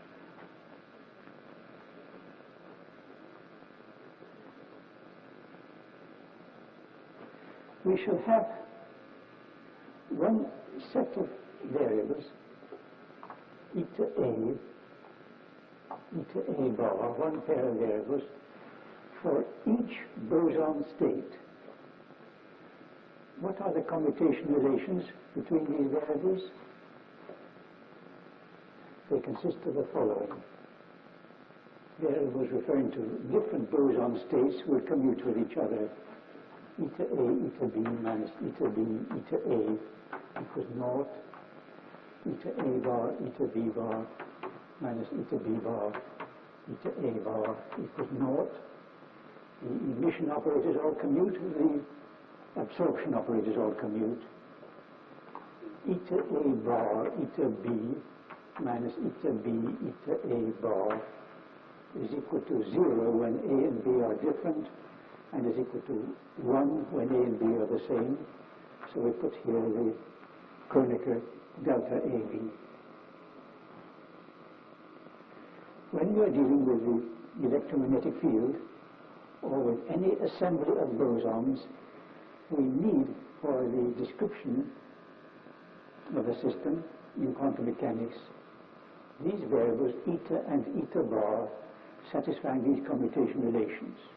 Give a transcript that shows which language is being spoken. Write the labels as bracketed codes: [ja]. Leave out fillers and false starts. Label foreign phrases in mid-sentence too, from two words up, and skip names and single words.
[en] We shall have one set of variables, eta A bar, one pair of variables for each boson state. What are the commutation relations between these variables? They consist of the following. Variables referring to different boson states will commute with each other. Eta A, eta B minus eta B, eta A equals naught. Eta A bar, eta B bar minus eta B bar, eta A bar equals naught. The emission operators all commute, the absorption operators all commute. Eta A bar, eta B minus eta B, eta A bar is equal to 0 when A and B are different, and is equal to 1 when A and B are the same. So we put here the Kronecker delta AB. When we are dealing with the electromagnetic field, or with any assembly of bosons, we need, for the description of a system in quantum mechanics, these variables eta and eta bar satisfying these commutation relations.